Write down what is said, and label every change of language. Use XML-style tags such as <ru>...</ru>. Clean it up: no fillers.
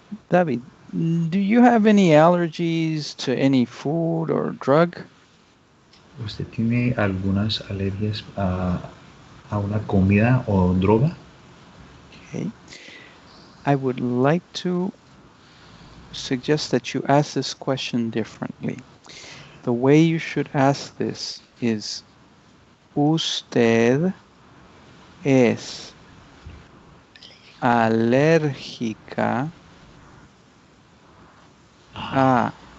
<en>David, do you have any allergies to any food or drug?</en> <es>¿Usted tiene algunas alergias a una comida o droga?</es> <en>Okay. I would like to suggest that you ask this question differently. The way you should ask this is,</en> <es>¿usted es alérgica a</es>